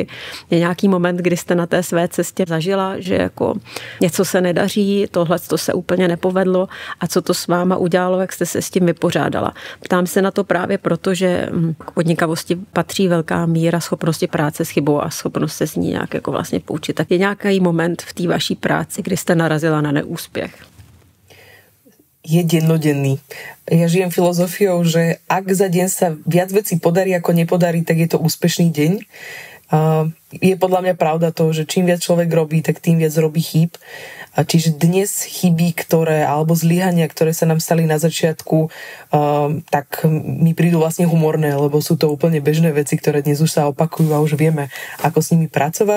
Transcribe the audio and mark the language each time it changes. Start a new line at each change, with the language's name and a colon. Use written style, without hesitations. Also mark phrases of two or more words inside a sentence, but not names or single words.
Czech: Je nějaký moment, kdy jste na té své cestě zažila, že jako něco se nedaří, tohle to se úplně nepovedlo a co to s váma udělalo, jak jste se s tím vypořádala. Ptám se na to právě proto, že k podnikavosti patří velká míra schopnosti práce s chybou a schopnost se z ní nějak jako vlastně poučit. Tak je nějaký moment v té vaší práci, kdy jste narazila na neúspěch?
Slovak: Je dennodenný. Ja žijem filozofiou, že ak za deň sa viac vecí podarí ako nepodarí, tak je to úspešný deň. Je podľa mňa pravda to, že čím viac človek robí, tak tým viac robí chýb. Čiže dnes chyby, alebo zlyhania, ktoré sa nám stali na začiatku, tak mi prídu vlastne humorné, lebo sú to úplne bežné veci, ktoré dnes už sa opakujú a už vieme, ako s nimi pracovať.